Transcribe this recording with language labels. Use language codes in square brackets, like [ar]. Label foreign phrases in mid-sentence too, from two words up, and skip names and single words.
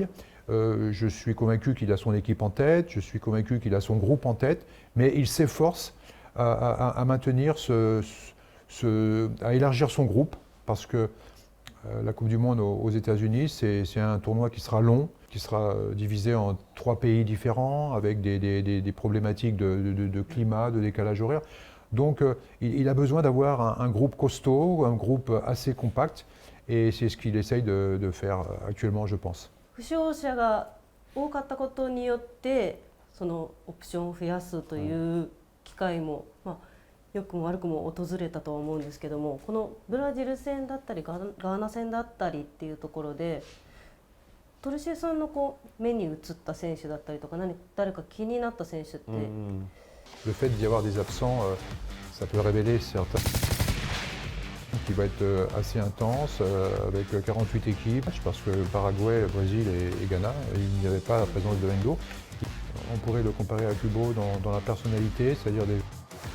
[fr] Je suis convaincu qu'il a son équipe en tête, je suis convaincu qu'il a son groupe en tête, mais il s'efforce à maintenir à élargir son groupe, parce que la Coupe du Monde aux États-Unis, c'est un tournoi qui sera long, qui sera divisé en 3 pays différents, avec des problématiques de climat, de décalage horaire. Donc il a besoin d'avoir un groupe costaud, un groupe assez compact, et c'est ce qu'il essaye de faire actuellement, je pense. [ja] 負傷者が多かったことによってそのオプションを増やすという機会も、良くも悪くも訪れたとは思うんですけども、このブラジル戦だったりガーナ戦だったりっていうところでトルシエさんの目に映った選手だったりとか誰か気になった選手って、 [fr] Le fait d'y avoir des absents, ça peut révéler certains qui va être assez intense, avec 48 équipes, parce que Paraguay, Brésil et Ghana, il n'y avait pas la présence de Endo. On pourrait le comparer à Kubo dans la personnalité, c'est-à-dire des